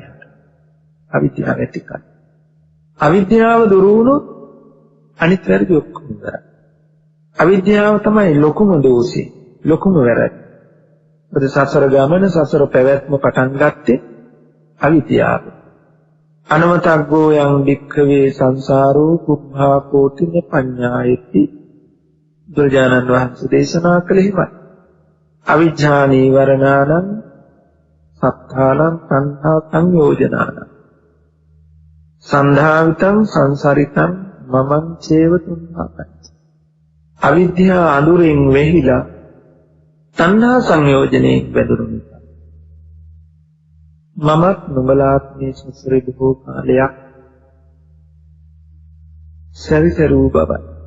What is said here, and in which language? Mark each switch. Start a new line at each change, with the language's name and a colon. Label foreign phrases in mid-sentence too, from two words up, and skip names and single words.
Sinhala: අවිද්‍යාව ඇති කරන්නේ. අවිද්‍යාව දුරු වුණොත් අනිත් වැරදි ඔක්කොම ඉවරයි. අවිද්‍යාව තමයි ලොකුම දෝෂේ, ලොකුම වැරදි. මොකද සසර ගමන, සසර පැවැත්ම පටන් ගත්තේ අවිද්‍යාව.
Pali: අනවතග්ගෝ යං වික්ඛවේ සංසාරෝ කුබ්භා කෝටින පඤ්ඤායති.
Sinhala: බුදුරජාණන් වහන්සේ දේශනා කළේමයි.
Pali: අවිජ්ජානී වරණානං සත්තානං සංඛා සංයෝජනානං සන්ධාවිතං සංසරිතං මමං චේව තුන්හාපච්ච.
Sinhala: අවිද්‍යාව අඳුරෙන් වෙහිලා තණ්හා සංයෝජනේ බැඳුණු නිසා මමත් නුඹලාත් මේ සසරේ බොහෝ කාලයක් සැරිසරූ බවයි.